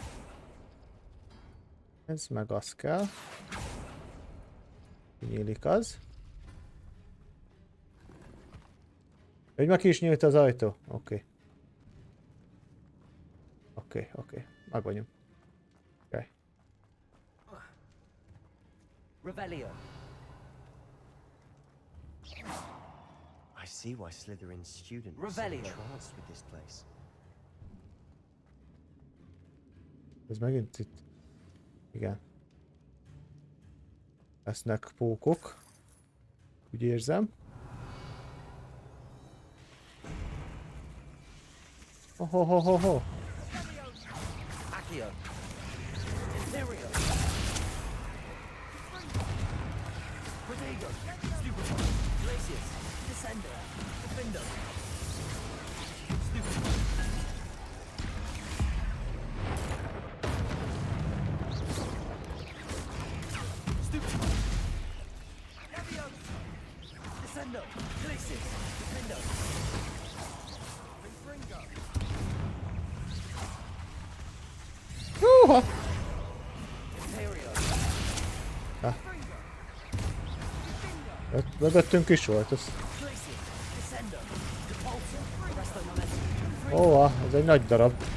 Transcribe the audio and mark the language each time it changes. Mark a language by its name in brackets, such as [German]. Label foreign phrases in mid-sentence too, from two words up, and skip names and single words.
[Hungarian] Ez meg az kell. Nyílik az. Hogy meg ki is nyílt az ajtó? Oké. Meg vagyunk. Oké. Revelio. [English] I see why Slytherin's student was so entranced with this place. [Hungarian] Ez megint itt. Igen. Lesznek pókok. Úgy érzem. Ho. Accio. Imperio. Protego. Stupefy. Glacius. Descender. Defender. Stupefy. Stupefy. Leviosa. Descender. Glacius. Defender. Ringo. Húha! Mögöttünk is volt az. Ó, ez egy nagy darab.